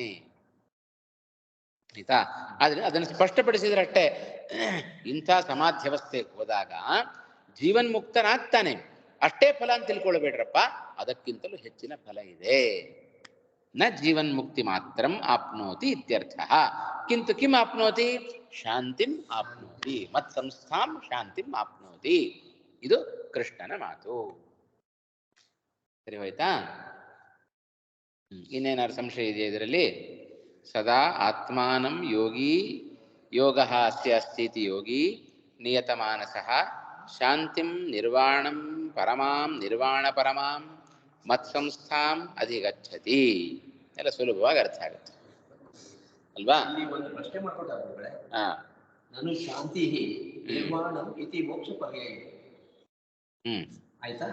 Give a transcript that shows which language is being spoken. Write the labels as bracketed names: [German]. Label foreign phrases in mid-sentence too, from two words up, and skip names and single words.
[Kannada] ಆಯ್ತಾ? ಆದ್ರೆ ಅದನ್ನು ಸ್ಪಷ್ಟಪಡಿಸಿದ್ರಷ್ಟೇ. ಇಂಥ ಸಮಾಧ್ಯವಸ್ಥೆಗೆ ಹೋದಾಗ ಜೀವನ್ಮುಕ್ತನಾಗ್ತಾನೆ, ಅಷ್ಟೇ ಫಲ ಅಂತ ತಿಳ್ಕೊಳ್ಬೇಡ್ರಪ್ಪ, ಅದಕ್ಕಿಂತಲೂ ಹೆಚ್ಚಿನ ಫಲ ಇದೆ. [Sanskrit] ನ ಜೀವನ್ಮುಕ್ತಿ ಮಾತ್ರ ಆಪ್ನೋತಿ ಇತ್ಯರ್ಥ. ಕಿಂತು ಕಿಂ ಆಪ್ನೋತಿ? ಶಾಂತಿಂ ಆಪ್ನೋತಿ. ಮತ್ ಸಂಸ್ಥಾಂ ಶಾಂತಿಂ ಆಪ್ನೋತಿ. [Kannada] ಇದು ಕೃಷ್ಣನ ಮಾತು. ಸರಿ ಹೋಯ್ತಾ? ಇನ್ನೇನಾದ್ರು ಸಂಶಯ ಇದೆಯಾ ಇದರಲ್ಲಿ? [Sanskrit] ಸದಾ ಆತ್ಮಾನಂ ಯೋಗಿ ಯೋಗ ಅಸ್ಯ ಅಸ್ತೀತಿ ಯೋಗಿ ನಿಯತಮಾನಸಃ ಶಾಂತಿಂ ನಿರ್ವಾಣಂ ಪರಮಾಂ ನಿರ್ವಾಣ ಪರಮಾಂ ಮತ್ಸಂಸ್ಥಾಂ ಅಧಿಗಚ್ಚತಿ. [Kannada] ಎಲ್ಲ ಸುಲಭವಾಗಿ ಅರ್ಥ ಆಗುತ್ತೆ ಅಲ್ವಾ? ಒಂದು ಪ್ರಶ್ನೆ ಮಾಡ್ಕೊಳ್ತಾರೆ. ನಾನು [Sanskrit] ಶಾಂತಿ ನಿರ್ವಾಣಂ ಇತಿ ಮೋಕ್ಷ ಪರ್ಯಾಯ. [Kannada] ಆಯ್ತಾ?